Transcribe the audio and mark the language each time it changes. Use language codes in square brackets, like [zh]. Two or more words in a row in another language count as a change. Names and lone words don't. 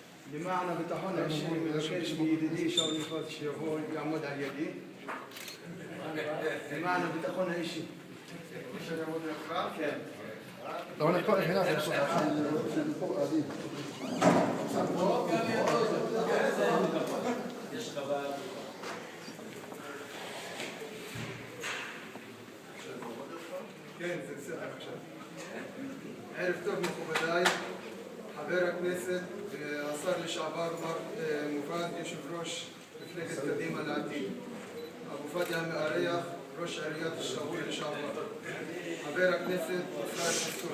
[he] למען הביטחון האישי מבקש מידידי שאול מופז שיבוא יעמוד על ידי. למען הביטחון האישי. כן. [ar] لو انا كنت هنا في الصوت [he] כן, זה בסדר עכשיו. ערב טוב מכובדיי, חבר הכנסת והשר לשעבר מר מופז, יושב ראש מפלגת קדימה לעתיד, אבו פאדיה המארח, ראש עיריית שגור לשעבר, חבר הכנסת ישראל חסון.